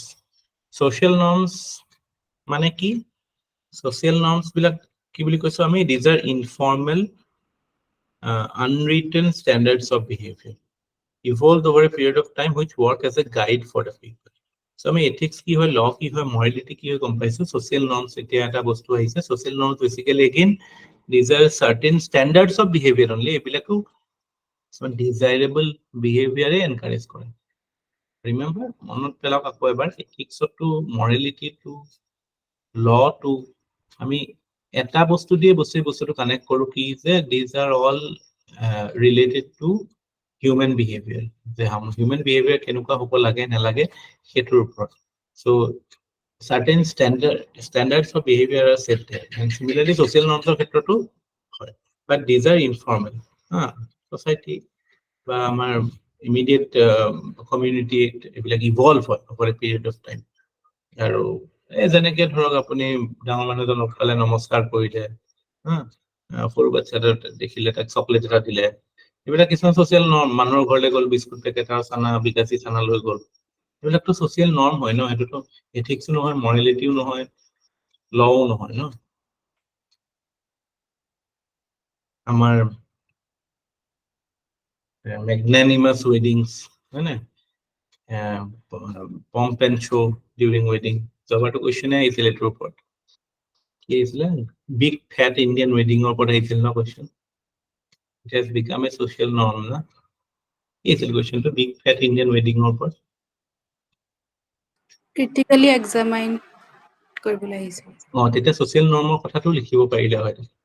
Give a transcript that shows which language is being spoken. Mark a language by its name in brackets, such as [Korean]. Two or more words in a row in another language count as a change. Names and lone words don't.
[English] Social norms [Assamese] মানে কি? [English] Social norms [Assamese] বিলাক কি বুলি কৈছো আমি? [English] These are informal, unwritten standards of behavior evolved over a period of time which work as a guide for the people. [Assamese] So আমি ethics কি হয়, law কি হয়, morality কি হয় গম পাইছো, [English] social norms [Assamese] এতিয়া এটা বস্তু আহিছে। [English] Social norms basically again these are certain standards of behavior only, এইবিলাকো desirable behavior encourage কৰে। Remember, [Assamese] মনত পেলাওক আকৌ এবাৰ, [English] ethics to morality to law to [Assamese] আমি এটা বস্তু দিয়ে বস্তুটো কানেক্ট কৰো কি যে [English] these are all related to human behavior, [Assamese] যে [English] human behavior [Assamese] কেনেকুৱা হ'ব লাগে নালাগে সেইটোৰ ওপৰত। [English] So certain standards of behavior are set there, and similarly social norms of [Assamese] ক্ষেত্ৰতো হয়, [English] but these are informal. Society [Assamese] বা আমাৰ [English] immediate community এইবিলাক evolve হয় over a period of time. [Assamese] আৰু যেনেকে ধৰক আপুনি ডাঙৰ মানুহজন লগ পালে নমস্কাৰ কৰিলে, সৰু বাচ্ছা এটা দেখিলে তাক চকলেট এটা দিলে, এইবিলাক কিছুমান [English] social norm. [Assamese] মানুহৰ ঘৰলৈ গ'ল, বিস্কুট পেকেট আৰু চানা, বিকাশী চানা লৈ গ'ল, এইবিলাকতো [English] social norm [Assamese] হয় ন, সেইটোতো এথিক্সো নহয়, মৰেলিটিও নহয়, লও নহয় ন। [English] আমাৰ magnanimous weddings, [Assamese] হয় না, [English] pomp and show during wedding, [Assamese] জবাটো কোৱেশ্যনে আহিছিল এইটোৰ ওপৰত, কি আহিছিলে, [English] big fat Indian wedding [Assamese] ওপৰত আহিছিল ন কোৱেশ্যন। [English] It has become a social norm না, [Assamese] কি আছিল কোৱেশ্যনটো, [English] big fat Indian wedding ওপৰত? critically examine [Assamese] কৰিবলৈ আহিছে। তেতিয়া [English] social norm [Assamese] কথাটো লিখিব পাৰিলে হয়।